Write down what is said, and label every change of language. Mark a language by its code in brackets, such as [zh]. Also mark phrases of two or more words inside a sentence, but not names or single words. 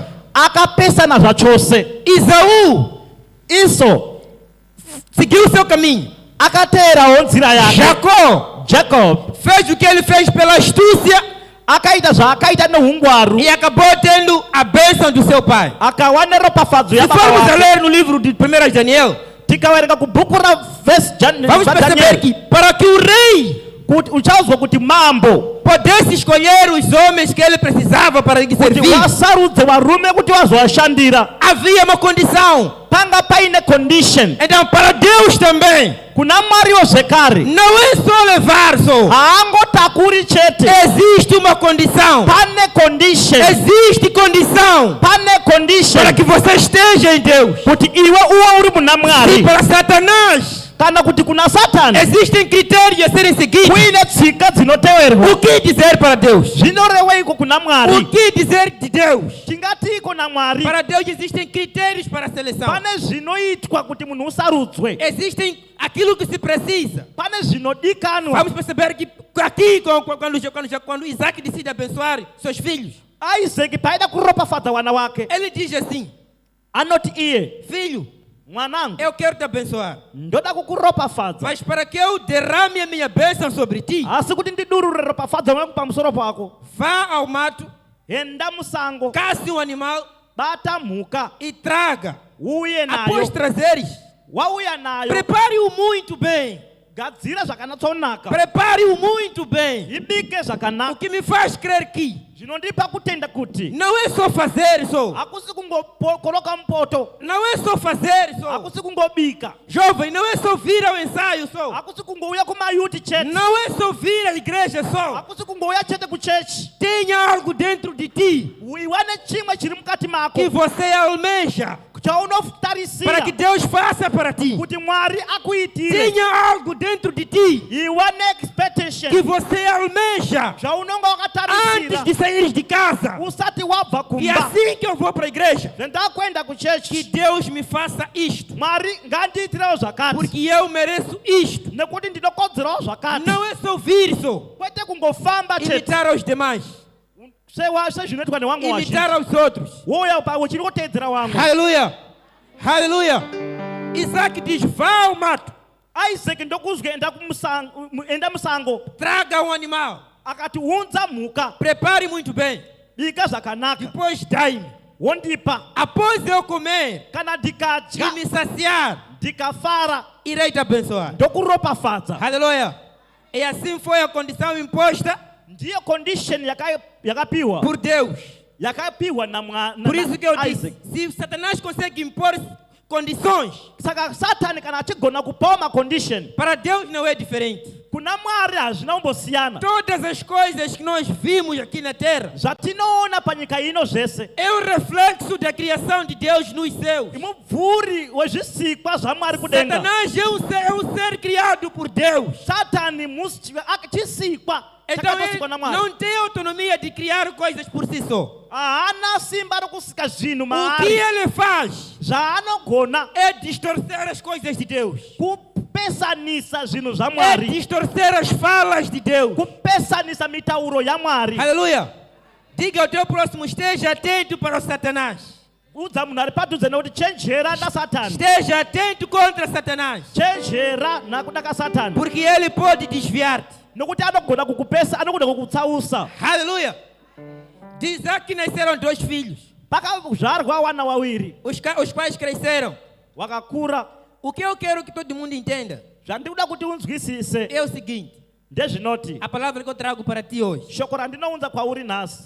[sn] akapesana zvachose. [pt] Isaú Isso seguiu o seu caminho. [sn] akaterawo nzira yake. Jacob [pt] fez o que ele fez pela astúcia [sn] akaita zvaakaita neungwaru [pt] e acabou tendo a bênção do seu pai. [sn] akawana ropafadzo [pt] Se [sn] yababa [pt] formos a [sn] wake. [pt] ler no livro de 1 Daniel, [sn] Tikawerenga kubhuku [pt] vamos perceber que para que o rei [sn] kuti uchaudzwa kuti mambo [pt] pudesse escolher os homens que ele precisava para lhe [sn] kuti [pt] servir, [sn] vasarudze varume kuti vazovashandira [pt] havia uma condição. [sn] panga paine condition. [pt] Então, para Deus também, [sn] kuna mwariwo zvekare [pt] não é só levar só. [sn] haangotakuri chete, [pt] Existe uma condição. [sn] pane condition, [pt] Existe condição [sn] pane condition [pt] para que você esteja em Deus. [sn] kuti iwe uwe uri muna [pt] E [sn] mwari. [pt] para Satanás, [sn] kana kuti kuna satani [pt] existem critérios a serem seguidos. [sn] kuine tsika dzinoteverwa. [pt] O que dizer para Deus? [sn] zvinoreweiko kuna [pt] O [sn] mwari? [pt] que dizer de Deus? [sn] tingatiiko na mwari [pt] Para Deus existem critérios para a seleção. [sn] pane zvinoitwa kuti munhu usarudzwe, [pt] Existem aquilo que se precisa. [sn] pane zvinodikanwa. [pt] Vamos perceber que aqui, quando Isaac decide abençoar seus filhos, [sn] Isaac paida kuropafadza wana wake, [pt] ele diz assim: [sn] anoti iye [pt] filho, [sn] mwanangu [pt] eu quero te abençoar, [sn] ndoda kukuropafadza, [pt] mas para que eu derrame a minha bênção sobre ti, [sn] asi kuti ndidurure ropafadza wangu pamusoro pako, [pt] vá ao mato, [sn] enda musango, [pt] casse um animal [sn] bata mhuka [pt] e traga. [sn] uye [pt] Após [sn] nayo. [pt] trazeres, [sn] Wauya nayo [pt] prepare-o muito bem. [sn] gadzira zvakanatsonaka, [pt] Prepare-o muito bem. [sn] ibike [pt] O [sn] zvakanaka. [pt] que me faz crer que [sn] Zvinondipa kutenda kuti [pt] não é só fazer só. [sn] hakusi kungokoroka mupoto, [pt] Não é só fazer só. [sn] hakusi kungobika, [pt] Jovem, não é só vir ao ensaio só. [sn] hakusi kungouya kumayuti chete, [pt] Não é só vir à igreja só. [sn] hakusi kungouya chete kuchechi. [pt] Tenha algo dentro de ti [sn] Uiwane chimwe chiri mukati mako [pt] que você almeja [sn] chaunotarisira [pt] para que Deus faça para ti. [sn] kuti mwari akuitire. [pt] Tenha algo dentro de ti [sn] Iwane expectation [pt] que você almeja [sn] zvaunonga [pt] antes [sn] wakatarisira [pt] de sair de casa. [sn] usati wabva [pt] E [sn] kumba. [pt] assim que eu vou para a igreja, [sn] Zvendakuenda [pt] que [sn] kuchechi, [pt] Deus me faça isto, [sn] mwari ngandiitirewo zvakati [pt] porque eu mereço isto. [sn] nekuti ndinokodzerawo zvakati, [pt] Não é só vir só, [sn] kwete kungofamba chete [pt] imitar aos demais, [sn] sezvinoitwa newamwe [pt] imitar aos outros. [sn] wouya uchiri kuteedzera wamwe. [pt] Aleluia, aleluia. Isaac diz: vá ao mato, [sn] Isaac ndokuzwa enda musango, [pt] traga um animal, [sn] akati unza mhuka, [pt] prepare muito bem, [sn] bika zvakanaka, [pt] depois dai-me. [sn] wondipa. [pt] Após eu comer [sn] Kana [pt] e [sn] ndikadya [pt] me saciar, [sn] ndikafara [pt] irei te abençoar. [sn] ndokuropafadza. [pt] Aleluia. E assim foi a condição imposta [sn] Ndiyo condition yakapiwa [pt] por Deus. [sn] yakapiwa na [pt] Por isso que eu [sn] Isaac. [pt] disse, se Satanás consegue impor condições, [sn] Saka satani kana achigona kupawa macondition, [pt] para Deus não é diferente. [sn] kuna mwari hazvina kumbosiyana. [pt] Todas as coisas que nós vimos aqui na terra [sn] Zvatinoona panyika ino zvese [pt] é um reflexo da criação de Deus nos céus. [sn] imubvuri wezvisikwa zvamwari kudenga. [pt] Satanás é um ser criado por Deus. [sn] Satani chisikwa [pt] Então [sn] chakatosikwa [pt] ele [sn] namwari. [pt] não tem autonomia de criar coisas por si só. [sn] Haana simba rokusika zvinhu [pt] O que [sn] maari. [pt] ele faz [sn] Zvaanogona [pt] é distorcer as coisas de Deus. [sn] kupesanisa zvinhu [pt] É [sn] zvamwari, [pt] distorcer as falas de Deus. [sn] kupesanisa mitauro yamwari. [pt] Aleluia. Diga ao teu próximo: esteja atento para o Satanás. [sn] Udza munhu ari padhuze nekuti chenjera nasatani, [pt] Esteja atento contra Satanás. [sn] chenjera nakuda kasatani, [pt] Porque ele pode desviar-te. [sn] nokuti anogona kukupesa, anogona kukutsausa. [pt] Aleluia. De Isaac nasceram 2 filhos. [sn] Pakazvarwa wana wawiri [pt] Os pais cresceram. [sn] wakakura. [pt] O que eu quero que todo mundo entenda [sn] Zvandikuda kuti unzwisise [pt] é o seguinte: [sn] ndezvinoti [pt] a palavra que eu trago para ti hoje, [sn] shoko randinounza kwauri nhasi